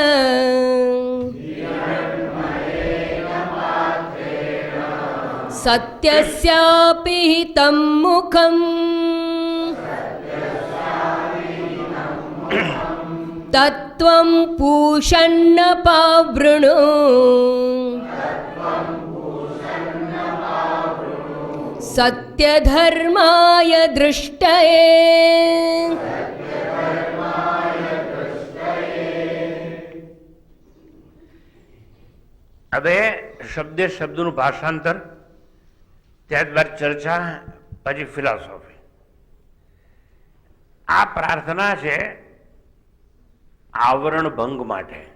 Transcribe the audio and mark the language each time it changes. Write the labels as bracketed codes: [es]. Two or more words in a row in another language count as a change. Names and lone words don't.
[sa] सत्यस्यापि हितं मुखम् तत्त्वं पूषन्न पावृणु सत्यधर्माय दृष्टये। [gu] હવે શબ્દે શબ્દનું ભાષાંતર, ત્યારબાદ ચર્ચા, પછી ફિલોસોફી. આ પ્રાર્થના છે આવરણ ભંગ માટે.